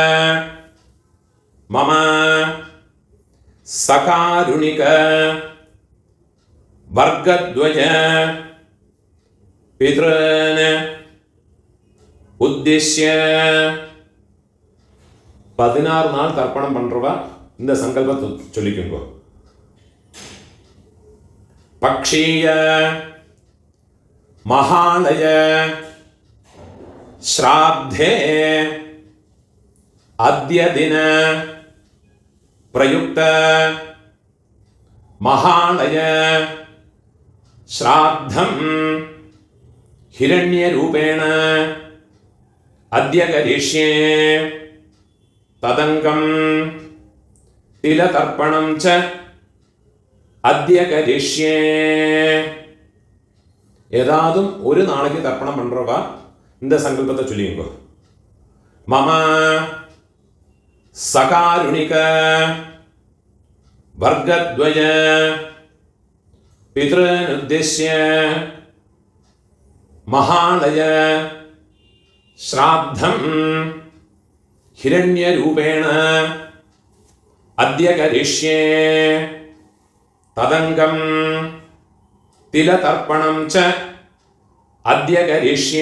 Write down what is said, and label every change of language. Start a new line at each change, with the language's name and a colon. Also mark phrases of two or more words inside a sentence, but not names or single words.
Sanskrit: मम सकारुणिक वर्गद्वय पितॄन् उद्दिश्य
Tamil: 16 நாள் தர்ப்பணம் பண்றவா இந்த சங்கல்பத்தை சொல்லிக்கோங்க.
Sanskrit: पक्षीय महालय श्राद्धे अद्य दिन प्रयुक्त महालय श्राद्धं हिरण्यरूपेण अद्य करिष्ये तदङ्गं तिलतर्पणं च अद्य करिष्ये
Tamil: ஏதாதும் ஒரு நாளைக்கு தர்ப்பணம் பண்றவா இந்த சங்கல்பத்தை சொல்லிங்க.
Sanskrit: मम सकारुणिक वर्गद्वय पितॄनुद्दिश्य महालय श्राद्धं हिरण्यरूपेण अद्य करिष्ये तदङ्गं तिलतर्पणं च अद्य करिष्ये.